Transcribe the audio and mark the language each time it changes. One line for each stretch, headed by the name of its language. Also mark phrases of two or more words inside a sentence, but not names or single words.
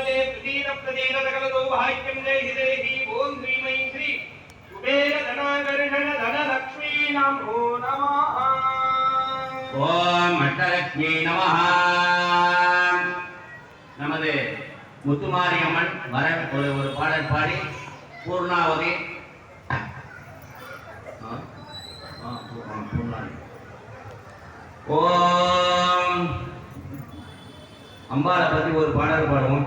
Sanskrit: सुधीर प्रदीन सकलतो भाग्यं देहि देहि ओम श्रीमयी श्री कुबेर धनाकर्षण धनलक्ष्मी नमो नमः ओम अष्टलक्ष्मी नमः
Tamil: நமது முத்துமாரி அம்மன் வர ஒரு பாடல் பாடி பூர்ணாவதி ஓம் அம்பாளை பத்தி ஒரு பாடல் பாடுவோம்.